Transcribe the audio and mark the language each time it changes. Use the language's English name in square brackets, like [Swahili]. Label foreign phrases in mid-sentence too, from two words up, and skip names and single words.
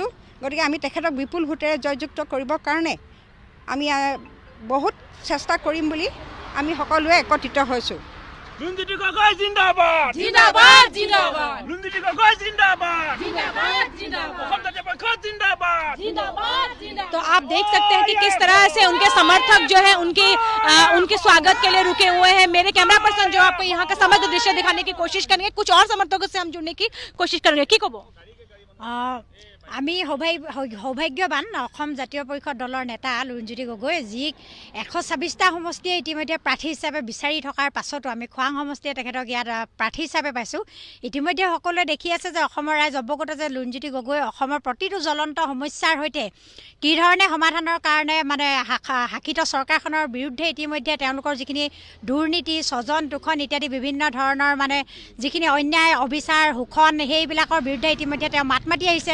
[Assamese] গতিকে আমি তেখেতক বিপুল ভোটেৰে জয়যুক্ত কৰিবৰ কাৰণে আমি বহুত চেষ্টা কৰিম বুলি আমি সকলোৱে একত্ৰিত হৈছোঁ। লুৰিনজ্যোতি গগৈ জিন্দাবাদ, জিন্দাবাদ, জিন্দাবাদ, লুৰিনজ্যোতি গগৈ জিন্দাবাদ, জিন্দাবাদ, জিন্দাবাদ, অসম জাতীয় পৰিষদ জিন্দাবাদ, [Hindi] जिंदाबाद, जिंदाबाद। तो आप देख सकते हैं कि किस तरह से उनके समर्थक जो है उनके स्वागत के लिए रुके हुए हैं। मेरे कैमरा पर्सन जो आपको यहाँ का समग्र दृश्य दिखाने की कोशिश करेंगे। कुछ और समर्थकों से हम जुड़ने की कोशिश करेंगे। की कब [Assamese] আমি সৌভাগ্যৱান অসম জাতীয় পৰিষদ দলৰ নেতা লুৰিনজ্যোতি গগৈ, যি 126টা সমষ্টিয়ে ইতিমধ্যে প্ৰাৰ্থী হিচাপে বিচাৰি থকাৰ পাছতো আমি খোৱাং সমষ্টিয়ে তেখেতক ইয়াত প্ৰাৰ্থী হিচাপে পাইছোঁ। ইতিমধ্যে সকলোৱে দেখি আছে যে অসমৰ ৰাইজ অৱগত যে লুৰিনজ্যোতি গগৈ অসমৰ প্ৰতিটো জ্বলন্ত সমস্যাৰ সৈতে কি ধৰণে সমাধানৰ কাৰণে মানে শাসিত চৰকাৰখনৰ বিৰুদ্ধে ইতিমধ্যে তেওঁলোকৰ যিখিনি দুৰ্নীতি, স্বজন তোষণ ইত্যাদি বিভিন্ন ধৰণৰ মানে যিখিনি অন্যায় অবিচাৰ শোষণ সেইবিলাকৰ বিৰুদ্ধে ইতিমধ্যে তেওঁ মাত মাতি আহিছে।